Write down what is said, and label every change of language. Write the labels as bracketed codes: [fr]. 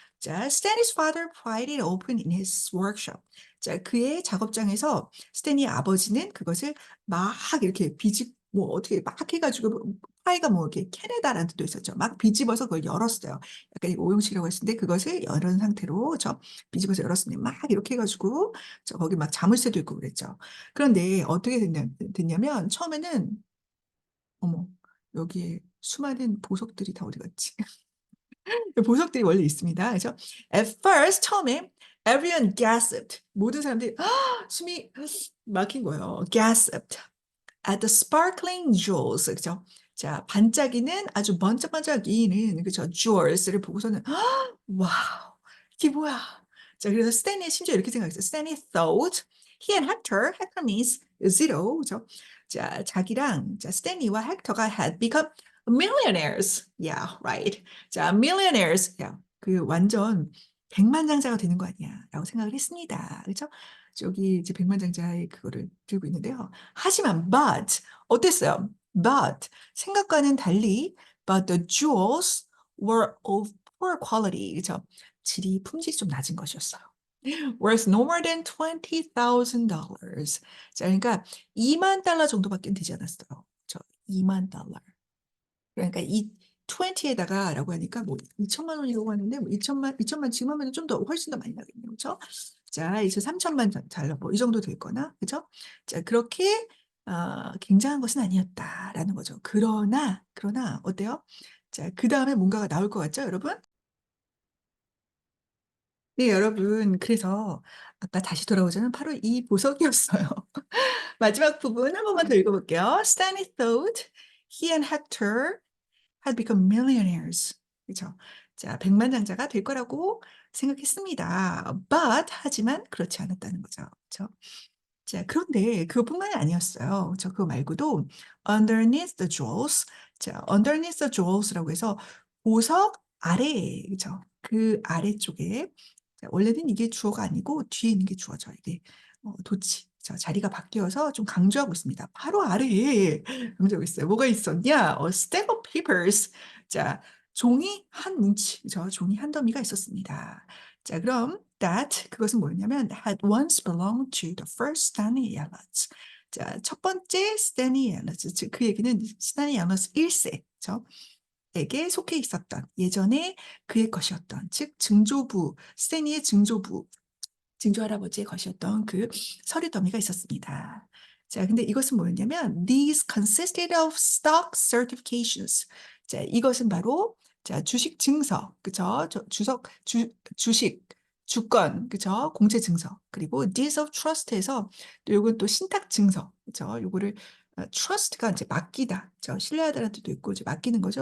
[en] 자, Stanley's father pried it open in his workshop. [ko] 자, 그의 작업장에서 스탠리의 아버지는 그것을 막 이렇게 뭐 어떻게 막 해가지고 파이가 뭐 이렇게 캐내다라는 뜻도 있었죠. 막 비집어서 그걸 열었어요. 약간 오용식이라고 했는데 그것을 열은 상태로 저 비집어서 열었으니 막 이렇게 해가지고 저 거기 막 자물쇠도 있고 그랬죠. 그런데 어떻게 됐냐면 처음에는 어머 여기에 수많은 보석들이 다 어디 갔지? 보석들이 원래 있습니다. 그래서 at first 처음에 [en] everyone gasped [ko] 모든 사람들이 숨이 막힌 거예요. [en] gasped at the sparkling jewels 그죠? [ko] 자 반짝이는 아주 번쩍번쩍이는 그죠? jewels를 보고서는 와우 이게 뭐야? 자 그래서 스탠리 심지어 이렇게 생각했어요. [en] 스탠리 thought he and Hector means zero 그죠? [ko] 자 자기랑 자 스탠리와 헥터가 [en] had become millionaires. Yeah, right. [ko] 자 millionaires. 야, 그 완전 백만장자가 되는 거 아니야라고 생각을 했습니다. 그렇죠? 저기 이제 백만장자의 그거를 들고 있는데요. 하지만 but 어땠어요? [en] But [ko] 생각과는 달리 [en] but the jewels were of poor quality. [ko] 그렇죠? 질이 품질이 좀 낮은 것이었어요. [en] worth no more than $20,000. [ko] 자, 그러니까 2만 달러 정도밖에 되지 않았어요. 저 2만 달러. 그러니까 이 20에다가 라고 하니까 뭐 2천만 원이라고 하는데 뭐 2천만 지금 하면 좀 더 훨씬 더 많이 나겠네요. 그렇죠? 자, 이제 3천만 달러 뭐 이 정도 될 거나. 그렇죠? 자, 그렇게 굉장한 것은 아니었다라는 거죠. 그러나 어때요? 자, 그다음에 뭔가가 나올 것 같죠, 여러분? 네, 여러분. 그래서 아까 다시 돌아오자면 바로 이 보석이었어요. 마지막 부분 한 번만 더 읽어볼게요. [en] Stanley thought he and Hector had become millionaires. [ko] 그렇죠? 자, 백만장자가 될 거라고 생각했습니다. But 하지만 그렇지 않았다는 거죠. 그렇죠? 자, 그런데 그것뿐만이 아니었어요. 저 그거 말고도 [en] underneath the jewels. [ko] 자, underneath the jewels라고 해서 보석 아래에, 그죠? 그 아래쪽에 자, 원래는 이게 주어가 아니고 뒤에 있는 게 주어져. 이게 도치. 자, 자리가 바뀌어서 좀 강조하고 있습니다. 바로 아래에 강조하고 있어요. 뭐가 있었냐? [en] A stack of papers. [ko] 자, 종이 한 뭉치, 그죠? 종이 한 더미가 있었습니다. [en] 자, 그럼 that 그것은 뭐였냐면 had once belonged to the first Stanley Yellows. [ko] 자, 첫 번째 Stanley Yellows, 즉 그 얘기는 Stanley Yellows 1세, 죠 에게 속해 있었던 예전에 그의 것이었던 즉 증조부 스탠리의 증조 할아버지의 것이었던 그 서류 더미가 있었습니다. 자, 근데 이것은 뭐였냐면 [en] these consisted of stock certifications. [ko] 자, 이것은 바로 자, 주식 증서, 그죠? 주식, 주권, 그죠? 공채 증서. 그리고 [en] deeds of trust [ko] 에서 또 요건 또 신탁 증서, 그죠? 요거를 trust가 이제 맡기다, 저 신뢰하다라는 뜻도 있고 이제 맡기는 거죠.